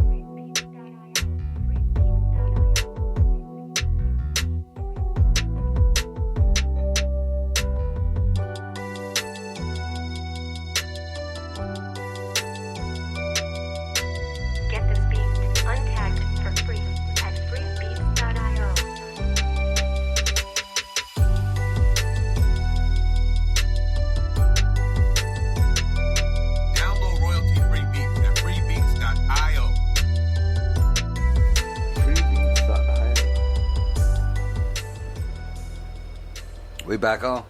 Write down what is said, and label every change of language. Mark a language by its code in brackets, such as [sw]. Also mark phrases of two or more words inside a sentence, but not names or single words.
[en] Get this beat untagged for free at freebeats.io. Download royalty-free beats at freebeats.io. We back on?